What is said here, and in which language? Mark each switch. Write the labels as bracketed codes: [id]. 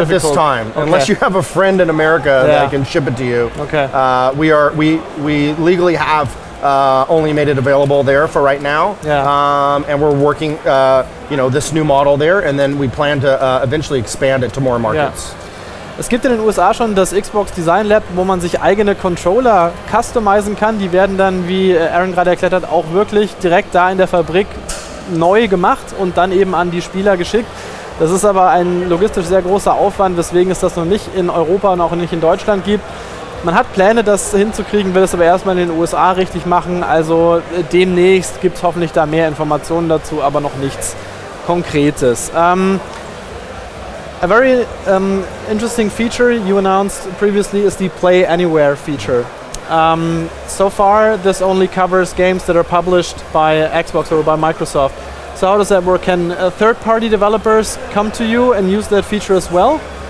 [en] at this time, okay. Unless you have a friend in America that can ship it to you. Okay. We legally have only made it available there for right now. Yeah. And we're working, this new model there, and then we plan to eventually expand it to more markets. Ja. [de] Es gibt in den USA schon das Xbox Design Lab, wo man sich eigene Controller customizen kann. Die werden dann, wie Aaron gerade erklärt hat, auch wirklich direkt da in der Fabrik neu gemacht und dann eben an die Spieler geschickt. Das ist aber ein logistisch sehr großer Aufwand, weswegen es das noch nicht in Europa und auch nicht in Deutschland gibt. Man hat Pläne, das hinzukriegen, will es aber erstmal in den USA richtig machen. Also demnächst gibt es hoffentlich da mehr Informationen dazu, aber noch nichts Konkretes. [en] A very interesting feature you announced previously is the Play Anywhere feature. So far, this only covers games that are published by Xbox or by Microsoft. So how does that work? Can third-party developers come to you and use that feature as well?